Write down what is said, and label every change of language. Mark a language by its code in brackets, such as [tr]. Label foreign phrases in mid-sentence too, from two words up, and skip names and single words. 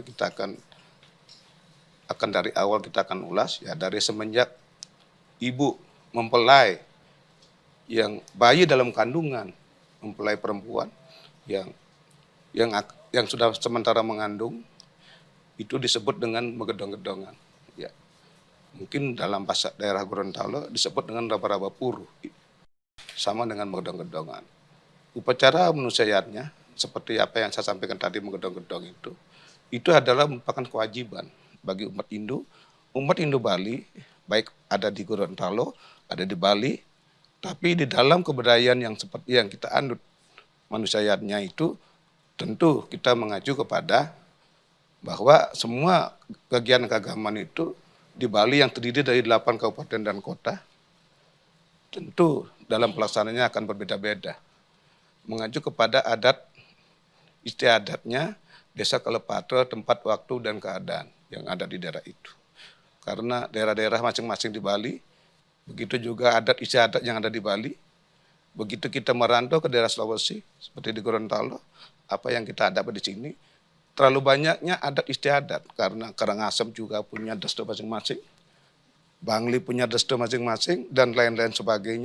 [id] Kita akan dari awal kita akan ulas ya, dari semenjak ibu mempelai yang bayi dalam kandungan, mempelai perempuan yang sudah sementara mengandung, itu disebut dengan megedong-gedongan. Ya. Mungkin dalam bahasa daerah Gorontalo disebut dengan raba-raba puru, sama dengan megedong-gedongan. Upacara manusayatnya seperti apa yang saya sampaikan tadi, megedong-gedong itu adalah merupakan kewajiban bagi umat Hindu Bali, baik ada di Gorontalo, ada di Bali, tapi di dalam kebudayaan yang seperti yang kita anut manusayatnya itu, tentu kita mengacu kepada bahwa semua kegiatan keagamaan itu di Bali yang terdiri dari 8 kabupaten dan kota, tentu dalam pelaksanaannya akan berbeda-beda. Mengacu kepada adat istiadatnya desa Kalepatra, tempat, waktu, dan keadaan yang ada di daerah itu. Karena daerah-daerah masing-masing di Bali, begitu juga adat istiadat yang ada di Bali, begitu kita merantau ke daerah Sulawesi, seperti di Gorontalo, apa yang kita hadapi di sini, terlalu banyaknya adat istiadat, karena Karangasem juga punya desto masing-masing, Bangli punya desto masing-masing, dan lain-lain sebagainya.